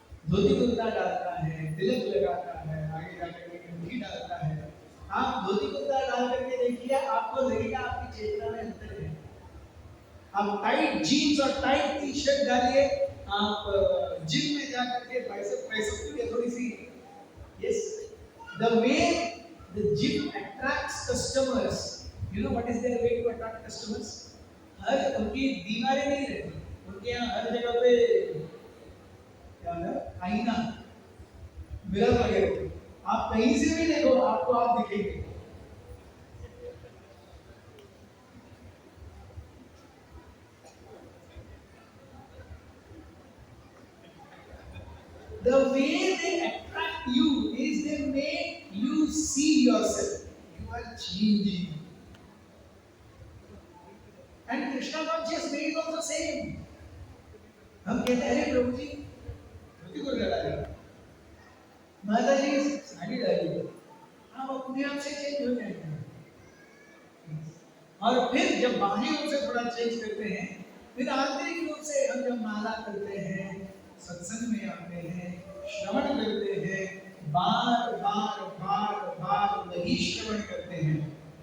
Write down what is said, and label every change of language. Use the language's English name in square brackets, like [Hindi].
[Hindi] धोती कुर्ता डालता है, तिलक लगाता है, आगे जाकर के कंठी डालता है। आप धोती कुर्ता डाल करके देखिए, आपको लगेगा आपकी चेतना में अंतर है। आप टाइट जीन्स और टाइट टी शर्ट डालिए, आप जिम में जाकर के बाइसेप की थोड़ी सी, [English] Yes, the way The gym attracts customers. You know what is their way to attract customers? [Hindi] हर उनकी दीवारें नहीं रहती, उनके यहाँ हर जगह पे क्या है, आईना, मिरर लगे रहते हैं। आप कहीं से भी देखो, आपको आप दिखेंगे। [English] The way they attract you is they make you see yourself. You are changing. And Krishna conscious way is also same. [Hindi] हम कहते हैं अरे प्रभु जी धोती को लगा दिया, माता जी साड़ी डाली, हम अपने आप से चेंज हो जाएंगे। और फिर जब बाहरी रूप से थोड़ा चेंज करते हैं, फिर आंतरिक रूप से हम जब माला करते हैं, सत्संग में आते हैं, श्रवण करते हैं, बार बार बार बार वही श्रवण करते हैं।